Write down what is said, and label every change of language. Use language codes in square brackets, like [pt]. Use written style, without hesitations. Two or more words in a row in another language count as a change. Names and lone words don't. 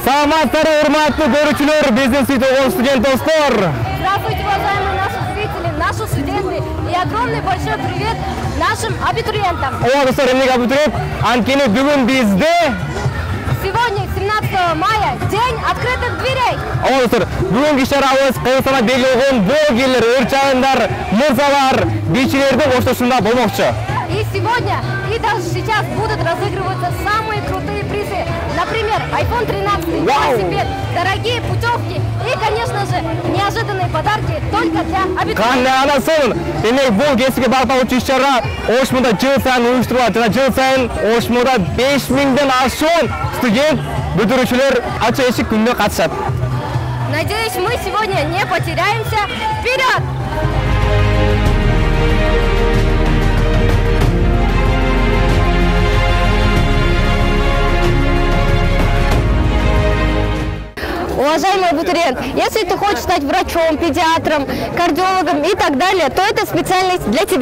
[ky] Саламатсыздар, урматтуу көрүүчүлөр, биздин сүйүктүү студент достор. [ru] Здравствуйте, уважаемые наши зрители, наши студенты, и огромный большой привет нашим абитуриентам. [ky] Ооба достор, эмнеге абитуриент? Анткени бүгүн бизде [ru] Сегодня, 17 мая, день открытых дверей. [ky] Ооба достор, бүгүнкү иш-чарабыз Кыргызстанда белгилеген блогерлер, өрчайындар, мырзалар, бийчилердин коштошунда болмокчу. [ru] И сегодня, и даже сейчас будут разыгрываться самые крутые призы. Например, iPhone 13, велосипед, дорогие путевки и, конечно же, неожиданные подарки только для абитуриентов. [ky] Кандай анасын, демек бул кесипке багытталуучу иш-чара Ошмуда жыл сайын уюштурулат жана жыл сайын Ошмуда 5000ден ашуун студент бүтүрүүчүлөр ачык эшик күнүнө катышат. [ru] Надеюсь, мы сегодня не потеряемся. Вперед! Уважаемый абитуриент, если ты хочешь стать врачом, педиатром, кардиологом и так далее, то это специальность для тебя.